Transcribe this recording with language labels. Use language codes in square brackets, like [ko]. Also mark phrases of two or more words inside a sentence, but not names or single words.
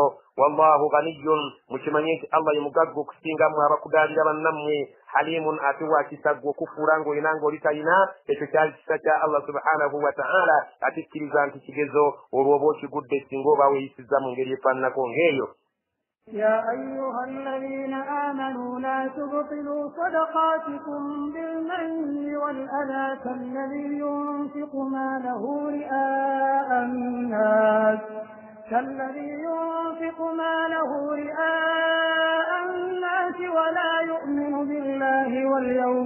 [ar] والله غني, [lg] mukimanye nti Allah ye mugagga okusinga mmwe abakudaalira bannammwe. Halimun, ate wakisa ggwe okufuula ng'olina ng'oli talina, ekyo kyali kisa kya Allah [ar] سبحانه وتعالى [lg] ate kkiriza nti kigezo olwo oba okigudde singa oba weeyisizza mu ngeri efaananako ng'eyo. [ar] يا أيها الذين آمنوا لا تبطلوا صدقاتكم بالمن والأذى كالذي ينفق ماله رئاء الناس ولا يؤمن بالله واليوم